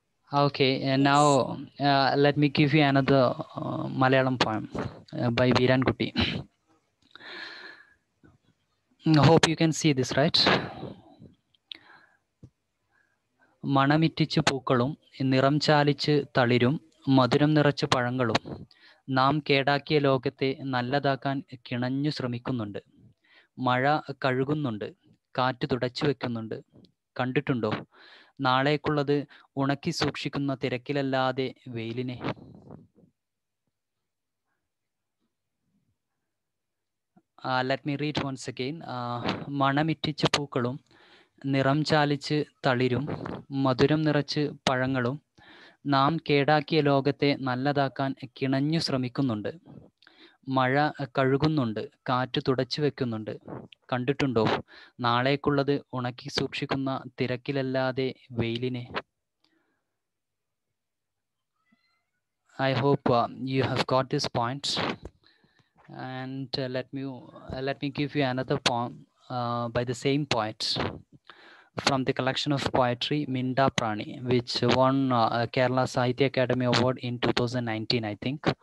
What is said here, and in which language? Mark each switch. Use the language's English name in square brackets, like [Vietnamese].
[English] Okay, and Yes. now let me give you another Malayalam poem by Viran Kutti. Hope you can see this, right? [Malayalam] മണമിറ്റിച്ച് പൂക്കളും നിറം ചാലിച്ച് തളിരും മധുരം നിറച്ച പഴങ്ങളും നാം കേടാക്കിയ ലോകത്തെ നല്ലതാക്കാൻ കിണഞ്ഞു ശ്രമിക്കുന്നുണ്ട്. മഴ കഴുകുന്നുണ്ട്, കാറ്റ് തുടച്ചു വെക്കുന്നുണ്ട്. കണ്ടിട്ടുണ്ടോ നാളേക്കുള്ളത് ഉണക്കി സൂക്ഷിക്കുന്ന തിരക്കിലല്ലാതെ വെയിലിനെ? [English] Let me read once again. [Malayalam] മണമിറ്റിച്ച് പൂക്കളും നിറം ചാലിച്ച് തളിരും മധുരം നിറച്ച് പഴങ്ങളും നാം കേടാക്കിയ ലോകത്തെ നല്ലതാക്കാൻ കിണഞ്ഞു ശ്രമിക്കുന്നുണ്ട്. മഴ കഴുകുന്നുണ്ട്, കാറ്റ് തുടച്ചു വെക്കുന്നുണ്ട്. കണ്ടിട്ടുണ്ടോ നാളേക്കുള്ളത് ഉണക്കി സൂക്ഷിക്കുന്ന തിരക്കിലല്ലാതെ വെയിലിനെ? [English] I hope you have got this point. And let me give you another poem by the same poet from the collection of poetry Minda Prani, which won Kerala Sahitya Academy Award in 2019, I think.